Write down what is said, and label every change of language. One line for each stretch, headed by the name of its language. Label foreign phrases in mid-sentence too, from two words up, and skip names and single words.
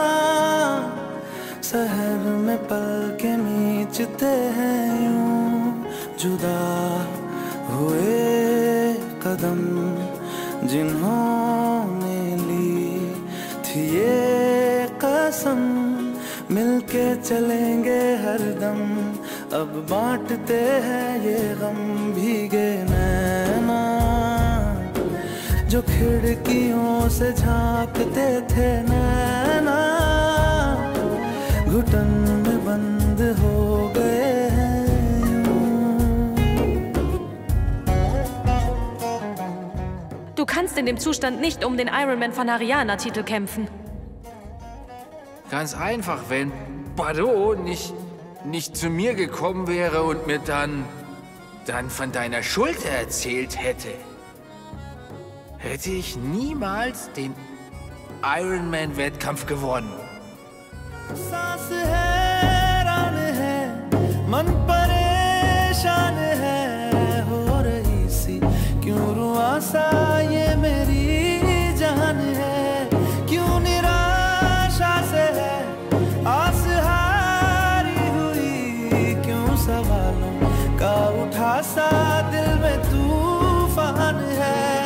Hindi: सहर में पल के मीचते हैं यूं जुदा हुए कदम जिन्होंने ली थी ये कसम मिलके चलेंगे हरदम अब बांटते हैं ये गम भीगे नैना जो खिड़कियों से झांकते थे नैना घुटन में बंद हो गए हैं
German: Du kannst in dem Zustand nicht um den Ironman von Haryana-Titel kämpfen. Ganz einfach, wenn Bado nicht zu mir gekommen wäre und mir dann von deiner Schuld erzählt hätte, hätte ich niemals den Ironman-Wettkampf gewonnen.
Hindi: ये मेरी जान है क्यों निराशा से है आस हारी हुई क्यों सवालों का उठा सा दिल में तूफान है